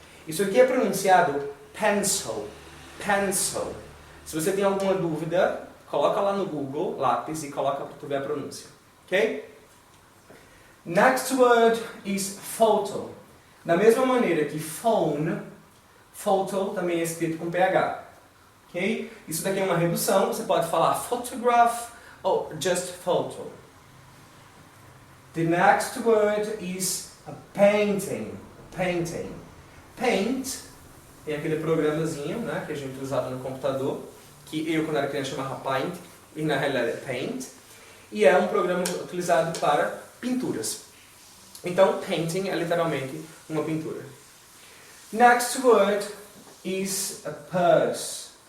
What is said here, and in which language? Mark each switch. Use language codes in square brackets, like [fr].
[pt] Isso aqui é pronunciado pencil. Se você tem alguma dúvida, coloca lá no Google, lápis, e coloca para tu ver a pronúncia. Ok? [en] Next word is photo. [pt] Da mesma maneira que phone, photo também é escrito com PH. Okay? Isso daqui é uma redução, você pode falar photograph ou [en] just photo. The next word is a painting. [pt] Paint é aquele programazinho, né, que a gente usava no computador, que eu quando era criança chamava Paint, e na realidade é Paint, e é um programa utilizado para pinturas. Então, painting é literalmente uma pintura. [en] Next word is a purse.